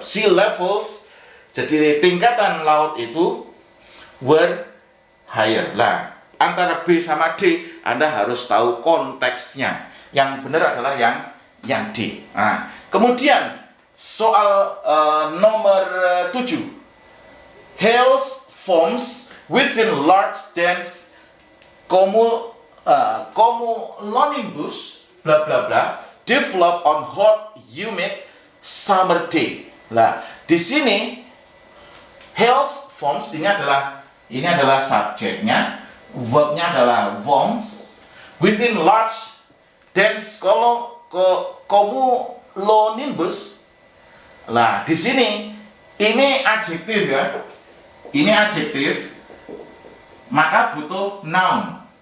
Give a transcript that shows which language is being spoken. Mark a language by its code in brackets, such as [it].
[id] Sea levels, jadi tingkatan laut itu [en] were higher. [id] Nah, antara B sama D Anda harus tahu konteksnya. Yang benar adalah yang D. Nah, kemudian soal nomor 7. [en] hailstorms within large dense cumulonimbus bla bla bla develop on hot humid summer day. [id] Nah, di sini hailstorms ini adalah subjeknya, verbnya adalah [en] worms within large dense cumulonimbus. [id] Nah, di sini ini adjektif ya. Ini adjektif, maka butuh noun.